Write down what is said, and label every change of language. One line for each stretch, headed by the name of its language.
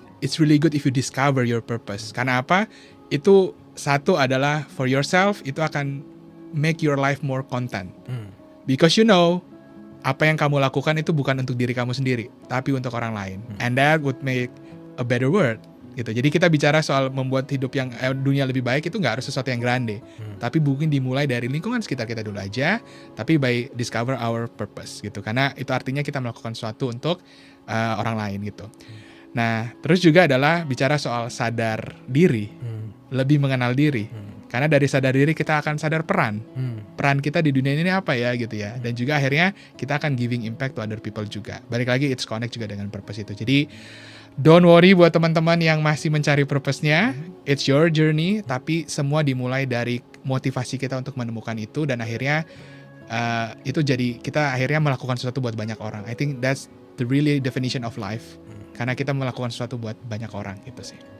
English: It's really good if you discover your purpose.
Indonesian: Karena apa?
English: Itu satu adalah for yourself, itu akan make your life more content.
Indonesian: Because you know, apa yang kamu lakukan itu bukan untuk diri kamu sendiri, tapi untuk orang lain.
English: And that would make a better world.
Indonesian: Gitu. Jadi kita bicara soal membuat hidup yang dunia lebih baik itu nggak harus sesuatu yang grande, tapi mungkin dimulai dari lingkungan sekitar kita dulu aja. Tapi by discover our purpose gitu, karena itu artinya kita melakukan sesuatu untuk orang lain gitu. Nah, terus juga adalah bicara soal sadar diri, lebih mengenal diri. Karena dari sadar diri kita akan sadar peran kita di dunia ini apa ya gitu ya. Dan juga akhirnya kita akan giving impact to other people juga. Balik lagi it's connect juga dengan purpose itu. Jadi don't worry buat teman-teman yang masih mencari purpose-nya. It's your journey, tapi semua dimulai dari motivasi kita untuk menemukan itu, dan akhirnya itu jadi kita akhirnya melakukan sesuatu buat banyak orang.
English: I think that's the really definition of life.
Indonesian: Karena kita melakukan sesuatu buat banyak orang gitu sih.